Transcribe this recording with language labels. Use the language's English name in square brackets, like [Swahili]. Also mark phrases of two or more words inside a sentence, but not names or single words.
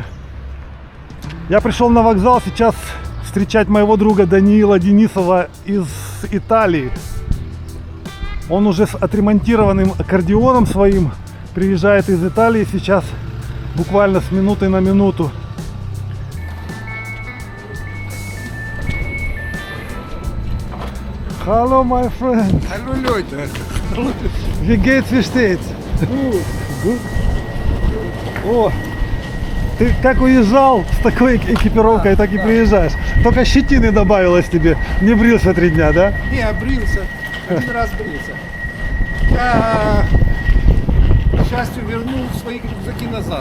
[Russian] Я пришел на вокзал сейчас встречать моего друга Даниила Денисова из Италии. Он уже с отремонтированным аккордеоном своим приезжает из Италии сейчас, буквально с минуты на минуту. [English] Hello, my friend. [German] Hallo Leute. Wie geht's, wie steht's? [English] Good. [Russian] О, ты как уезжал с такой экипировкой, так и приезжаешь. Только щетины добавилось тебе. Не брился 3 дня, да? Не, брился. 1 раз брился. Я, к счастью, вернул свои рюкзаки назад.